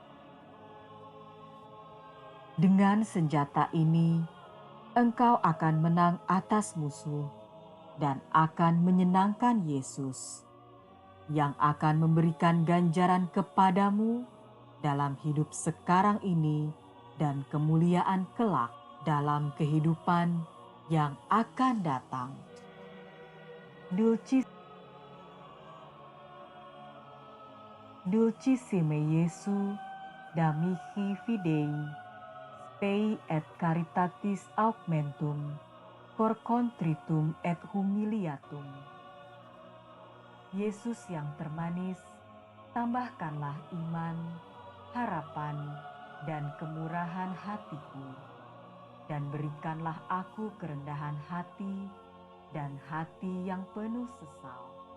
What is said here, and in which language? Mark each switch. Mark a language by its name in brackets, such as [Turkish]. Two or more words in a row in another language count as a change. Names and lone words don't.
[Indonesian] Dengan senjata ini, engkau akan menang atas musuh dan akan menyenangkan Yesus. yang akan memberikan ganjaran kepadamu dalam hidup sekarang ini dan kemuliaan kelak dalam kehidupan yang akan datang. [Latin] Dulcissime Jesu, da mihi fidei, spei et caritatis augmentum, cor contritum et humiliatum. [Indonesian] Yesus yang termanis, tambahkanlah iman, harapan, dan kemurahan hatiku, dan berikanlah aku kerendahan hati dan hati yang penuh sesal.